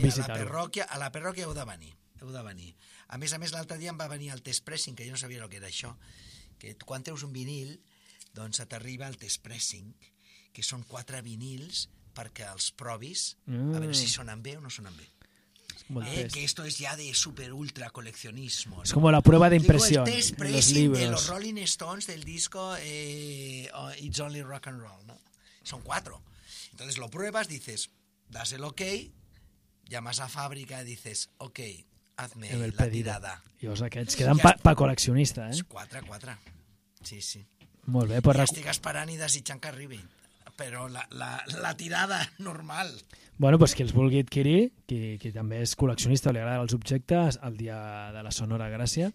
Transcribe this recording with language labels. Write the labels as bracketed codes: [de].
[ca] visitar-ho. A la parròquia heu de venir. A més, l'altre dia em va venir el test pressing, que jo no sabia el que era això, que quan treus un vinil, doncs t'arriba el test pressing, que són 4 vinils perquè els provis, a veure si sonen bé o no sonen bé. [es] Que esto es ya de super ultra coleccionismo. Es como la prueba de impresión. Digo, el test pressing de los Rolling Stones del disco It's Only Rock and Roll, ¿no? Son 4. Entonces lo pruebas, dices, das el ok, llamas a fábrica y dices, ok, hazme la tirada. [ca] Llavors aquests queden pa col·leccionista, eh? 4. Sí, sí. Molt bé. Estic esperant i desitjant que arribi. Però la tirada normal. Bueno, doncs qui els vulgui adquirir, qui també és col·leccionista, li agraden els objectes, el dia de la Sonora Gràcia.